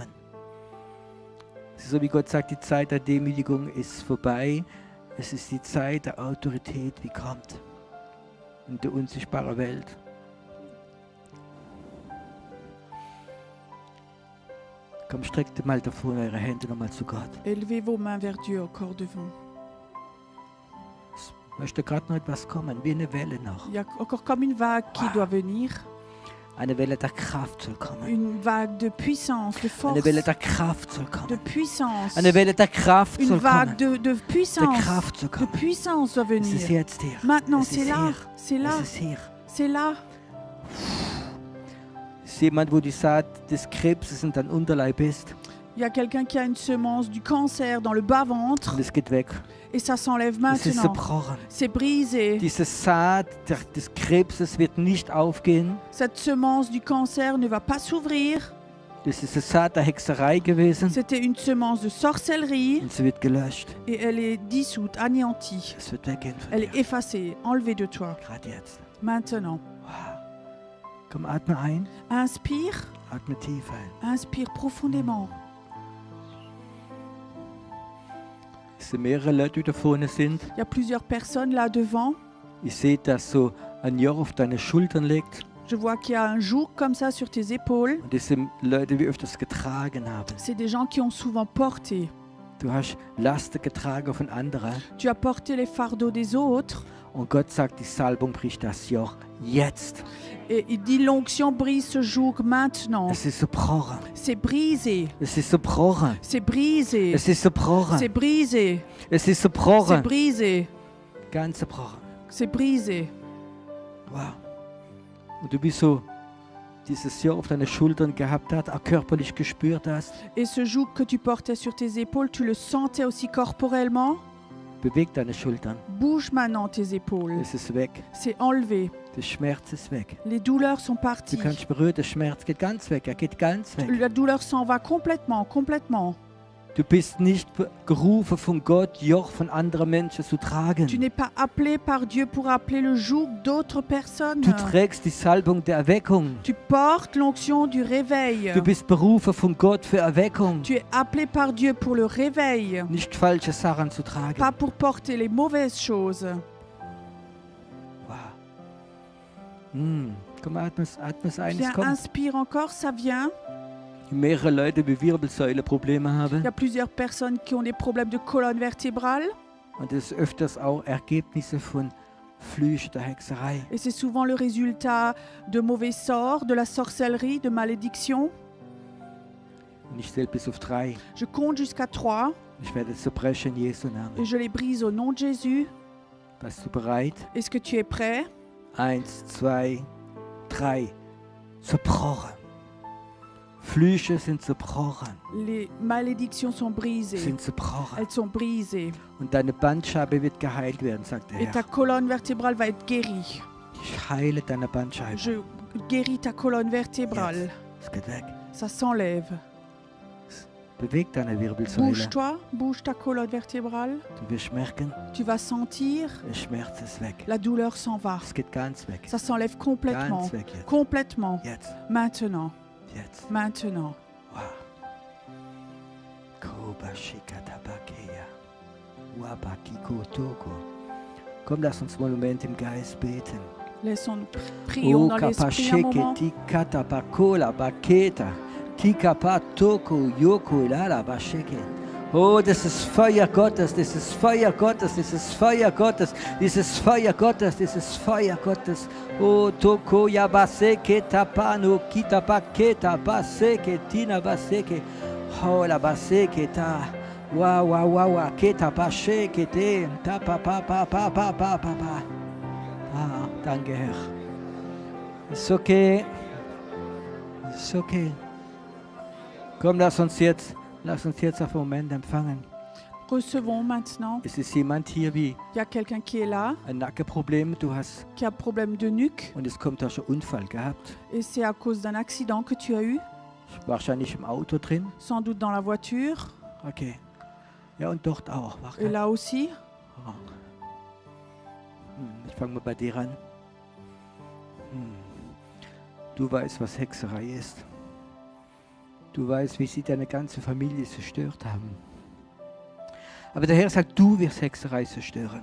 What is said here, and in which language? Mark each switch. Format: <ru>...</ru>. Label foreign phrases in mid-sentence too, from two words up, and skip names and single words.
<de>Es ist so, wie Gott sagt, die Zeit der Demütigung ist vorbei. Es ist die Zeit der Autorität, die kommt. In der unsichtbaren Welt. Komm, streckt mal davor eure Hände nochmal zu Gott.</de> <fr>Élevez vos mains vers Dieu encore devant.</fr> <de>Es möchte gerade noch etwas kommen, wie eine Welle noch.</de> <fr>Il y a encore comme une vague qui doit venir.</fr> <de>Eine Welle der Kraft soll kommen.</de> <fr>Une vague de puissance, de force,</fr> <de>Eine Welle der Kraft soll</de> <fr>de</fr> <de>kommen.</de> <fr>puissance.</fr> <de>Eine Welle der Kraft</de> <fr>Une</fr> <de>soll</de> <fr>vague</fr> <de>kommen.</de> <fr>de</fr> <de>Der</de> <fr>puissance.</fr> <de>Kraft soll</de> <fr>De</fr> <de>kommen.</de> <fr>puissance doit</fr> <de>Es ist</de> <fr>venir.</fr> <de>jetzt hier.</de> <fr>Maintenant,</fr> <de>Es</de> <fr>c'est</fr> <de>ist</de> <fr>là.</fr> <de>hier.</de> <fr>C'est là.</fr> <de>Es ist hier.</de> <fr>C'est là.</fr> <de>Es ist jemand, wo die Saat des Krebses in deinem Unterleib ist</de> <fr>Il y a quelqu'un qui a une semence du cancer dans le bas-ventre</fr> <de>und es geht weg.</de> <fr>et ça s'enlève</fr> <de>Es ist</de> <fr>maintenant.</fr> <de>zerbrochen.</de> <fr>C'est brisé.</fr> <de>Diese Saat des Krebses wird nicht aufgehen.</de> <fr>Cette semence du cancer ne va pas s'ouvrir.</fr> <de>Das ist eine Saat der Hexerei gewesen</de> <fr>C'était une semence de sorcellerie</fr> <de>und sie wird gelöscht.</de> <fr>et elle est dissoute, anéantie.</fr> <de>Es wird weggehen von</de> <fr>Elle est</fr> <de>dir.</de> <fr>effacée, enlevée de toi.</fr> <de>Gerade jetzt.</de> <fr>Maintenant.</fr> <de>Wow. Komm, atme ein.</de> <fr>Inspire,</fr> <de>Atme tief ein.</de> <fr>inspire profondément.</fr> <de>Es sind mehrere Leute, die da vorne sind.</de> <fr>Il y a plusieurs personnes là devant.</fr> <de>Ich sehe, dass so ein Joch auf deine Schultern liegt.</de> <fr>Je vois qu'il y a un joug comme ça sur tes épaules.</fr> <de>Und das sind Leute, die öfters getragen haben.</de> <fr>C'est des gens qui ont souvent porté.</fr> <de>Du hast Lasten getragen von anderen.</de> <fr>Tu as porté les fardeaux des autres.</fr> <de>Und Gott sagt, die Salbung bricht das Joch jetzt.</de> <fr>Et il dit l'onction brise ce joug maintenant.</fr> <de>Es ist zerbrochen.</de> <fr>C'est brisé.</fr> <de>Es ist zerbrochen.</de> <fr>C'est brisé.</fr> <de>Es ist zerbrochen.</de> <fr>C'est brisé.</fr> <de>Es ist</de> <fr>C'est</fr> <de>zerbrochen.</de> <fr>brisé.</fr> <de>Ganz zerbrochen.</de> <fr>C'est brisé.</fr> <de>Wow. Und du bist so, dieses Joch auf deine Schultern gehabt hast, auch körperlich gespürt hast.</de> <fr>Et ce joug que tu portais sur tes épaules, tu le sentais aussi corporellement.</fr> <de>Beweg deine Schultern.</de> <fr>Bouge maintenant tes épaules.</fr> <de>Es ist weg.</de> <fr>C'est enlevé.</fr> <de>Der Schmerz ist weg.</de> <fr>Les douleurs sont</fr> <de>Du</de> <fr>parties.</fr> <de>kannst berühren, der Schmerz geht ganz weg. Er geht ganz weg.</de> <fr>La douleur s'en va complètement, complètement.</fr> <de>Du bist nicht gerufen von Gott, Joch von anderen Menschen zu tragen.</de> <fr>Tu n'es pas appelé par Dieu pour appeler le joug d'autres personnes.</fr> <de>Du trägst die Salbung der Erweckung.</de> <fr>Tu portes l'onction du réveil.</fr> <de>Du bist berufen von Gott für Erweckung.</de> <fr>Tu es appelé par Dieu pour le réveil,</fr> <de>Nicht falsche Sachen zu tragen.</de> <fr>pas pour porter les mauvaises choses.</fr> <de>Wow. Komm, atme es ein. Es</de> <fr>Viens,</fr> <de>kommt.</de> <fr>inspire encore, ça vient.</fr> <de>Mehrere Leute, die Wirbelsäuleprobleme</de> <fr>Il</fr> <de>haben.</de> <fr>y a plusieurs personnes qui ont des problèmes de colonne vertébrale.</fr> <de>Und das ist öfters auch Ergebnisse von Flüchen der Hexerei.</de> <fr>Et c'est souvent le résultat de mauvais sorts, de la sorcellerie, de malédiction.</fr> <de>Und ich zähle bis auf 3.</de> <fr>Je compte jusqu'à 3</fr> <de>Ich werde es zerbrechen in Jesu</de> <fr>et</fr> <de>Namen.</de> <fr>je les brise au nom de Jésus.</fr> <de>Bist du bereit?</de> <fr>Est-ce que tu es prêt?</fr> <de>1, 2, 3. Zerbrochen. Flüche sind zerbrochen.</de> <fr>Les malédictions sont brisées.</fr> <de>Sind zerbrochen.</de> <fr>Elles sont brisées.</fr> <de>Und deine Bandscheibe wird geheilt werden, sagt der</de> <fr>Et ta</fr> <de>Herr.</de> <fr>colonne vertébrale va être guérie.</fr> <de>Ich heile deine Bandscheibe.</de> <fr>Je guéris ta colonne vertébrale.</fr> <de>Es geht weg.</de> <fr>Ça s'enlève.</fr> <de>Beweg deine Wirbelsäule.</de> <fr>Bouge-toi, bouge ta colonne vertébrale.</fr> <de>Du wirst merken,</de> <fr>Tu vas sentir,</fr> <de>der Schmerz ist weg.</de> <fr>la douleur s'en va.</fr> <de>Es geht ganz weg.</de> <fr>Ça s'enlève complètement.</fr> <de>Ganz weg jetzt.</de> <fr>Complètement.</fr> <de>Jetzt.</de> <fr>Maintenant.</fr> <de>Jetzt.</de> <fr>Maintenant. Wow. Kobashikatabakeya. Wabakikotoko.</fr> <de>Komm, lass uns mal einen Moment im Geist beten.</de> <fr>Laissons prions dans l'esprit un moment. Tikatabakola baketa. Tikapatoko yoko ilala basheke.</fr> <de>Oh, das ist Feuer Gottes, das ist Feuer Gottes, das ist Feuer Gottes, dieses Feuer Gottes, dieses Feuer Gottes. Oh, toko ya baseke tapano kita paketa baseke tina baseke. Oh, la baseke ta. Wa wa wa wa keta pa she kete ta pa pa pa pa pa pa pa pa. Ah, danke Herr. Ist okay. Ist okay. Komm, lass uns jetzt auf einen Moment empfangen.</de> <fr>Recevons maintenant.</fr> <de>Es ist jemand hier wie</de> <fr>Il y a quelqu'un qui est là,</fr> <de>ein Nackenproblem, du hast</de> <fr>qui a problème de nuque,</fr> <de>und es kommt aus einem Unfall gehabt.</de> <fr>et c'est à cause d'un accident que tu as eu,</fr> <de>Wahrscheinlich im Auto drin.</de> <fr>sans doute dans la voiture,</fr> <de>Okay. Ja, und dort auch. Warte.</de> <fr>et là aussi.</fr> <de>Oh. Ich fange mal bei dir an. Du weißt, was Hexerei ist. Du weißt, wie sie deine ganze Familie zerstört haben. Aber der Herr sagt, du wirst Hexerei zerstören.</de>